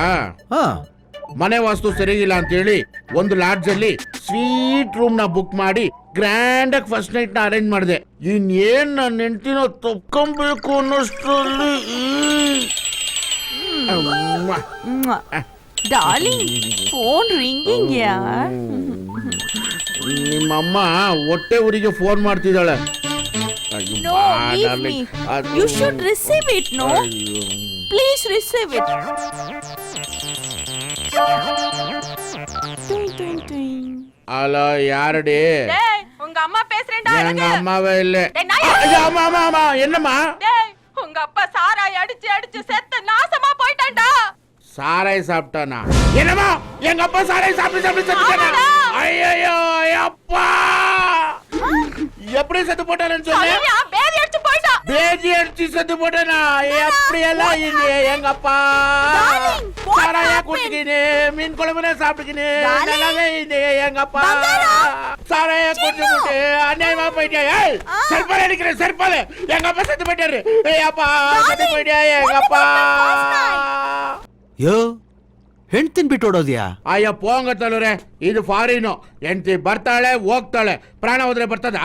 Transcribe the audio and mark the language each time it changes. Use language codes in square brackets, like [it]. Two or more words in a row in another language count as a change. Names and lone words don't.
[kn] ಮನೆ ವಾಸ್ತು ಸರಿಗಿಲ್ಲ ಅಂತೇಳಿ ಒಂದು ಲಾಡ್ಜ್ ಅಲ್ಲಿ [en] suite room [kn] ನ ಬುಕ್ ಮಾಡಿ ಗ್ರ್ಯಾಂಡ್ ಆಗಿ [en] first night [kn] ನ ಅರೇಂಜ್ ಮಾಡಿದೆ. ಇನ್ನೇನ್ ನನ್ನ ಹೆಂಡತಿನ ತಪ್ಕೊಬೇಕು ಅನ್ನೋಷ್ಟ್ರಲ್ಲಿ [en] phone ringing ಯಾರ್? [kn] ನಿಮ್ಮಮ್ಮ ಹೊಟ್ಟೆ ಊರಿಗೆ ಫೋನ್ ಮಾಡ್ತಿದ್ದಾಳೆ. [en] No, leave me. You should receive it, no? Please receive it. [kn] ಅಲ್ಲ ಯಾರಡಿ? [ta] உங்க அம்மா பேசுறேன்டா. எங்க அம்மாவே இல்ல. அம்மா என்னம்மா? உங்க அப்பா சாராய் அடிச்சு செத்து நாசமா போயிட்டான்டா. சாராய் சாப்பிட்டானா? என்னம்மா? எங்க அப்பா சாராய் சாப்பிட்டு செத்துட்டானா? ஐயோ அப்பா! எப்படி செத்து போட்டானு சொல்லு. பேதி அடிச்சு போயிட்டா. பேதி அடிச்சு செத்து போட்டானா? எப்படி எல்லாம் இது எங்க அப்பா சாராய குடிக்கினே மீன் குழம்புல சாப்பிட்டுக்கினே நல்லாவே இது எங்க அப்பா சாராய குடிச்சுட்டு அநியாயமா போயிட்டே. செருப்பால அடிக்கிறேன், செருப்பால. எங்க அப்பா செத்து போயிட்டாரு. அப்பா செத்து போயிட்டா எங்க அப்பா. [kn] ಯೋ, ಹೆಣ್ತಿನ್ ಬಿಟ್ಟು ಓಡೋದ್ಯಾ? ಅಯ್ಯ ಪೋಂಗ ತಲುರೆ, ಇದು ಫಾರಿನು. ಹೆಂಡತಿ ಬರ್ತಾಳೆ ಹೋಗ್ತಾಳೆ, ಪ್ರಾಣ ಹೋದ್ರೆ ಬರ್ತದ?